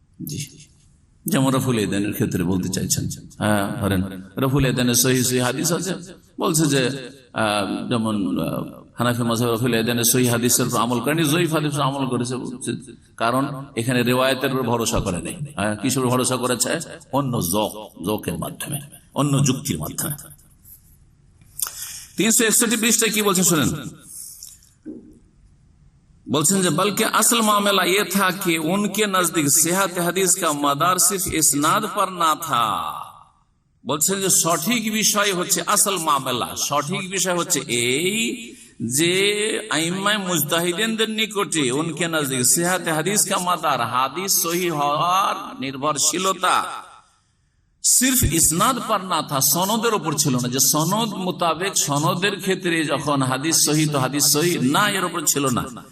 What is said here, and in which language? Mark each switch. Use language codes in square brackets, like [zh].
[bn] জি, যেমন রফুল ইদানের ক্ষেত্রে বলতে চাইছেন, হ্যাঁ ধরেন রফুল ইদানের সহিহ হাদিস আছে, বলছে যে যেমন হানাফি মাযহাব রফুল ইদানের সহিহ হাদিসের উপর আমল করেনি, জয়ীফ হাদিসের আমল করেছে, কারণ এখানে রিওয়ায়াতের উপর ভরসা করে নেই। কিসের ভরসা করেছে? অন্য জোকের মাধ্যমে, অন্য যুক্তির মাধ্যমে। 361 পৃষ্ঠা কি বলছেন শুনেন, বলছেন যে [hi] बल्कि असल मामला ये था कि उनके नजदीक सेहत हदीस का मदार सिर्फ इस्नाद पर ना था। [bn] বলছেন যে সঠিক বিষয় হচ্ছে, আসল মামলা সঠিক বিষয় হচ্ছে এই যে আইম্মায়ে মুজতাহিদিনদের নিকটে উনকে নজদীক সেহত হাদিস কা মাদার, হাদিস সহিহ হওয়ার নির্ভরশীলতা সির্ফ ইসনাদ पर না থা, সনদের উপর ছিল না, যে সনদ মোতাবেক সনদের ক্ষেত্রে যখন হাদিস সহি তো হাদিস সহি না, এর উপর ছিল না।